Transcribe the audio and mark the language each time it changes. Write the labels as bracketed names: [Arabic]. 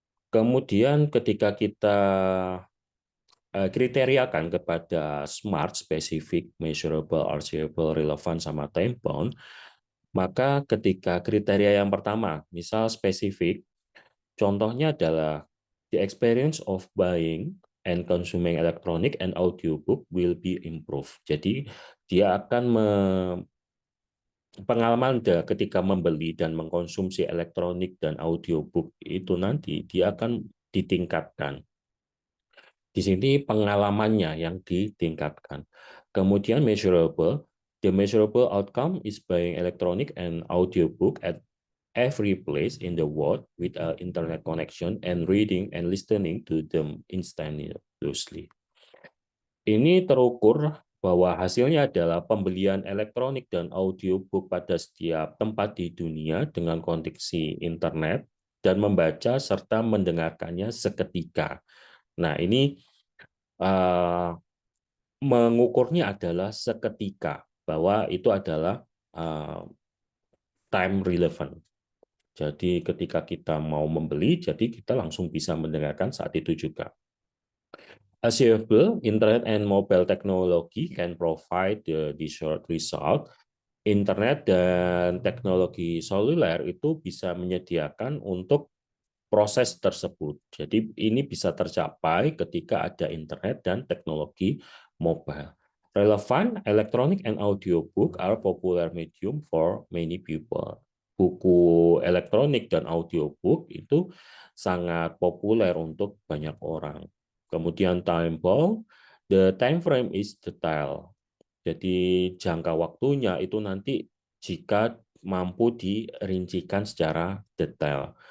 [Indonesian] Kemudian ketika kita kriteriakan kepada SMART, specific, measurable, achievable, relevant, sama time bound, maka ketika kriteria yang pertama, misal spesifik, contohnya adalah [English] the experience of buying and consuming electronic and audiobook will be improved. [Indonesian] Jadi dia akan pengalaman ketika membeli dan mengkonsumsi elektronik dan audiobook itu nanti dia akan ditingkatkan. Di sini pengalamannya yang ditingkatkan. [English] Kemudian measurable, the measurable outcome is buying electronic and audiobook at every place in the world with an internet connection and reading and listening to them instantaneously. [Indonesian] Ini terukur bahwa hasilnya adalah pembelian elektronik dan audiobook pada setiap tempat di dunia dengan koneksi internet dan membaca serta mendengarkannya seketika. Nah, ini mengukurnya adalah seketika, bahwa itu adalah time relevant. Jadi ketika kita mau membeli, jadi kita langsung bisa mendengarkan saat itu juga. [English] Achievable, internet and mobile technology can provide the short result. [Indonesian] internet dan teknologi seluler itu bisa menyediakan untuk proses tersebut. Jadi ini bisa tercapai ketika ada internet dan teknologi mobile. [English] Relevant, electronic and audiobook are popular medium for many people. [Indonesian] Buku elektronik dan audiobook itu sangat populer untuk banyak orang. [English] Kemudian time bound, the time frame is detail. [Indonesian] Jadi jangka waktunya itu nanti jika mampu dirincikan secara detail.